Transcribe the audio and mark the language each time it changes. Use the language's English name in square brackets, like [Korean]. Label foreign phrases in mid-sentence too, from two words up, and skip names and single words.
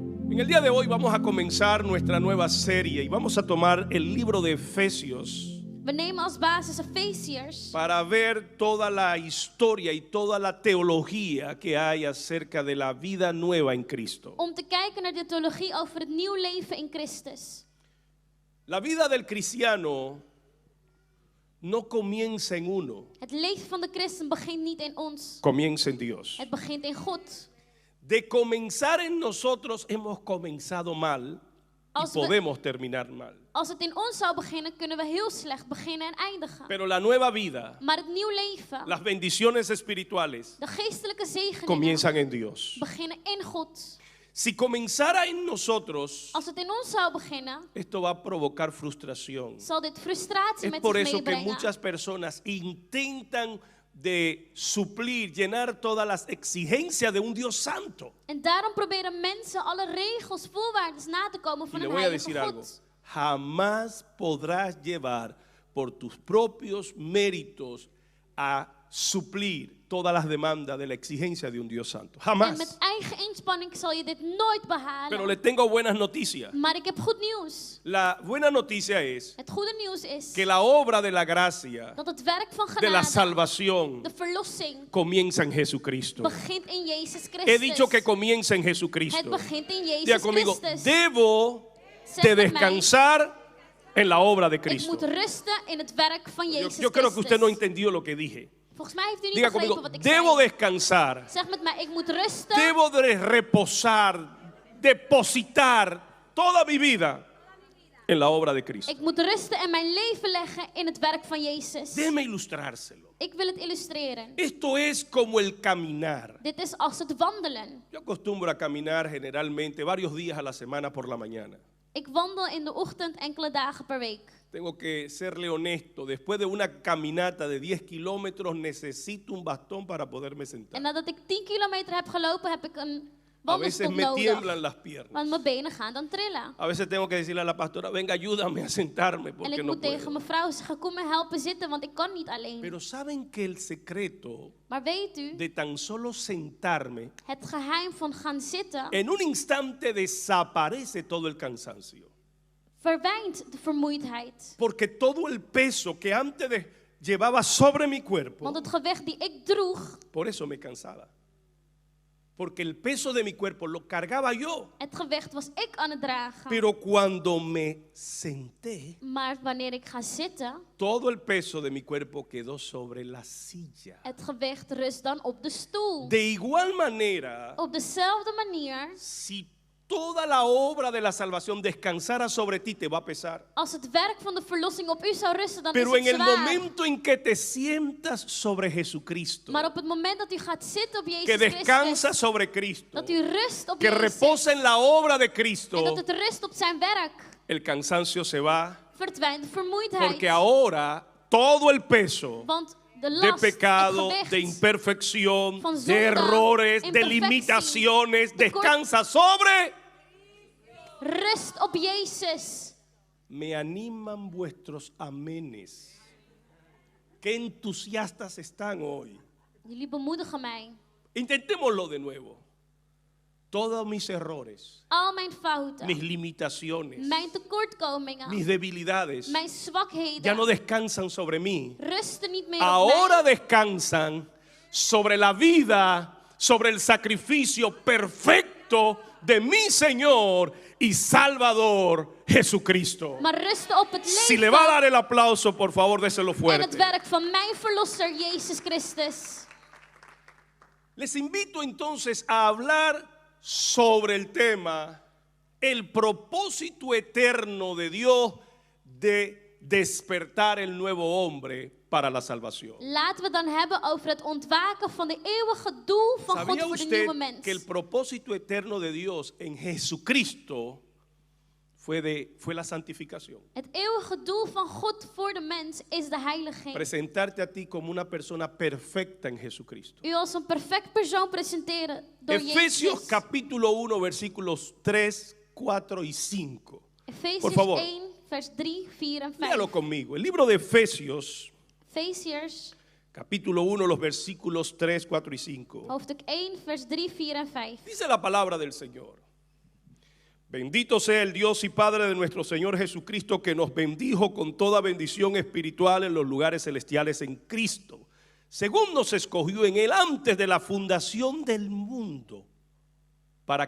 [Spanish] En el día de hoy vamos a comenzar nuestra nueva serie y vamos a tomar el libro de Efesios [Dutch] We nemen als basis Efeziërs [Spanish] para ver toda la historia y toda la teología que hay acerca de la vida nueva en Cristo. [Dutch] om te kijken naar de theologie over het nieuw leven in Christus. [Spanish] La vida del cristiano no comienza en uno, [Dutch] Het leven van de christen begint niet in ons. [Spanish] comienza en Dios. [Dutch] Het begint in God. [Spanish] De comenzar en nosotros hemos comenzado mal y [Dutch] Als we- [Spanish] podemos terminar mal. [Dutch] Als het in ons zou beginnen, kunnen we heel slecht beginnen en eindigen. [Spanish] Pero la nueva vida, [Dutch] Maar het nieuw leven, [Spanish] las bendiciones espirituales [Dutch] de geestelijke zegeningen, [Spanish] comienzan en Dios. [Dutch] beginnen in God. [Spanish] Si comenzara en nosotros, [Dutch] Als het in ons zou beginnen, [Spanish] esto va a provocar frustración. [Dutch] zal dit frustratie [Spanish] Es [Dutch] met [Spanish] por [Dutch] zich [Spanish] eso que [Dutch] meebrengen. [Spanish] muchas personas intentan de suplir, llenar todas las exigencias de un Dios santo. [Dutch] En daarom proberen mensen alle regels, voorwaarden na te komen [Spanish] Y [Dutch] van [Spanish] le [Dutch] een [Spanish] voy a [Dutch] heilige [Spanish] decir algo, [Dutch] God. [Spanish] jamás podrás llevar por tus propios méritos a suplir todas las demandas de la exigencia de un Dios santo. [Dutch] En [Spanish] Jamás. [Dutch] met eigen inspanning zal je dit nooit behalen. [Spanish] Pero le tengo buenas noticias. [Dutch] Maar ik heb goed nieuws. [Spanish] La buena noticia es [Dutch] Het goede nieuws is [Spanish] que la obra de la gracia, [Dutch] dat het werk van [Spanish] de la [Dutch] genade, [Spanish] salvación, [Dutch] de verlossing, [Spanish] comienza en Jesucristo. [Dutch] begint in Jezus Christus. [Spanish] He dicho que comienza en [Dutch] Het [Spanish] Jesucristo. [Dutch] begint in [Spanish] Diga [Dutch] Jezus [Spanish] conmigo, [Dutch] Christus. [Spanish] debo [Dutch] Zeg [Spanish] de [Dutch] met mij, [Spanish] descansar en la obra de [Dutch] ik [Spanish] Cristo. [Dutch] moet rusten in het werk van [Spanish] Yo, [Dutch] Jezus [Spanish] yo creo que [Dutch] Christus. [Spanish] usted no entendió lo que dije. [Dutch] Volgens mij heeft u niet [Spanish] Diga [Dutch] begrepen [Spanish] conmigo, [Dutch] wat ik [Spanish] debo [Dutch] zei. [Spanish] descansar, [Dutch] Zeg met mij, ik moet rusten. [Spanish] debo de reposar, depositar toda mi vida en la obra de Cristo. [Dutch] Ik moet rusten en mijn leven leggen in het werk van Jezus. [Spanish] Déjeme ilustrárselo. [Dutch] Ik wil het illustreren. [Spanish] Esto es como el caminar. [Dutch] Dit is als het wandelen. [Spanish] Yo acostumbro a caminar generalmente varios días a la semana por la mañana. [Dutch] Ik wandel in de ochtend enkele dagen per week. [Spanish] Tengo que serle honesto, después de una caminata de 10 kilómetros necesito un bastón para poderme [Dutch] En [Spanish] sentar. [Dutch] nadat ik 10 kilometer heb gelopen, heb ik een [Spanish] A veces [Dutch] wandelstok [Spanish] me [Dutch] nodig. [Spanish] tiemblan las piernas. [Dutch] Want mijn benen gaan dan trillen. [Spanish] A veces tengo que decirle a la pastora, venga, ayúdame a sentarme [Dutch] En [Spanish] porque [Dutch] ik [Spanish] no [Dutch] moet tegen [Spanish] puedo. [Dutch] mijn vrouw zeggen, kom me helpen zitten, want ik kan niet alleen. [Spanish] Pero ¿saben que el secreto [Dutch] Maar weet u, [Spanish] de tan solo sentarme, [Dutch] het geheim van gaan zitten [Spanish] en un instante desaparece todo el cansancio? [Dutch] verwijnt de vermoeidheid. [Spanish] Porque todo el peso que antes llevaba sobre mi cuerpo, [Dutch] Want het gewicht die ik droeg, [Spanish] por eso me cansaba. Porque el peso de mi cuerpo lo cargaba yo. [Dutch] het gewicht was ik aan het dragen. [Spanish] Pero cuando me senté, [Dutch] Maar wanneer ik ga zitten, [Spanish] todo el peso de mi cuerpo quedó sobre la silla. [Dutch] het gewicht rust dan op de stoel. [Spanish] De igual manera, [Dutch] Op dezelfde manier, [Spanish] si toda la obra de la salvación descansara sobre ti, te va a pesar. [Dutch] als het werk van de verlossing op u zou rusten, dan [Spanish] Pero [Dutch] is [Spanish] en [Dutch] het [Spanish] el [Dutch] zwaar. [Spanish] momento en que te sientas sobre Jesucristo, [Dutch] Maar op het moment dat u gaat zitten op Jezus [Spanish] que descansa [Dutch] Christus, [Spanish] sobre Cristo, [Dutch] dat u rust op [Spanish] que [Dutch] Jezus [Spanish] reposa en la obra de [Dutch] en [Spanish] Cristo, [Dutch] dat het rust op zijn werk, [Spanish] el cansancio se va, [Dutch] verdwijnt de vermoeidheid. [Spanish] porque ahora todo el peso [Dutch] Want de [Spanish] de [Dutch] last, [Spanish] pecado, [Dutch] het gewicht, [Spanish] de imperfección, [Dutch] van de zonde, [Spanish] errores, de [Dutch] imperfectie, [Spanish] limitaciones, [Dutch] tekort. [Spanish] descansa sobre. [Dutch] rust op Jezus. [Spanish] Me animan vuestros amenes. Qué entusiastas están hoy. [Dutch] Jullie bemoedigen mij. [Spanish] Intentémoslo de nuevo. Todos mis errores, [Dutch] Al mijn fouten, [Spanish] mis limitaciones, [Dutch] mijn tekortkomingen, [Spanish] mis debilidades, [Dutch] mijn zwakheden, [Spanish] ya no descansan sobre mí. [Dutch] rusten niet meer op [Spanish] Ahora [Dutch] mij. [Spanish] descansan sobre la vida, sobre el sacrificio perfecto de mi Señor y Salvador Jesucristo. [Dutch] Maar rusten op het [Spanish] Si le [Dutch] leven [Spanish] va a dar el aplauso, por favor, déselo [Dutch] en het [Spanish] fuerte. [Dutch] werk van mijn verlosser Jezus Christus. [Spanish] Les invito entonces a hablar sobre el tema, el propósito eterno de Dios de despertar el nuevo hombre para la salvación. [Dutch] Laten we dan hebben over het ontwaken van de eeuwige doel van God [Spanish] ¿Sabía [Dutch] voor de [Spanish] usted [Dutch] nieuwe mens. [Spanish] que el propósito eterno de Dios en Jesucristo fue la santificación? [Dutch] Het eeuwige doel van God voor de mens is de heiliging. [Spanish] Presentarte a ti como una persona perfecta en Jesucristo. [Dutch] U als een perfect persoon presenteren door [Spanish] Efesios [Dutch] Jezus. [Spanish] capítulo 1 versículos 3, 4 y 5. Por [Dutch] Efesiërs [Spanish] favor. [Dutch] 1, vers 3, 4 en 5. [Spanish] Léalo conmigo. El libro de Efesios [Dutch] Efesiërs, [Spanish] capítulo 1, los versículos 3, 4 y 5. [Dutch] hoofdstuk 1, vers 3, 4 en 5. [Spanish] Dice la palabra del Señor. Bendito sea el Dios y Padre de nuestro Señor Jesucristo, que nos bendijo con toda bendición espiritual en los lugares celestiales en Cristo, según nos escogió en Él antes de la fundación del mundo, para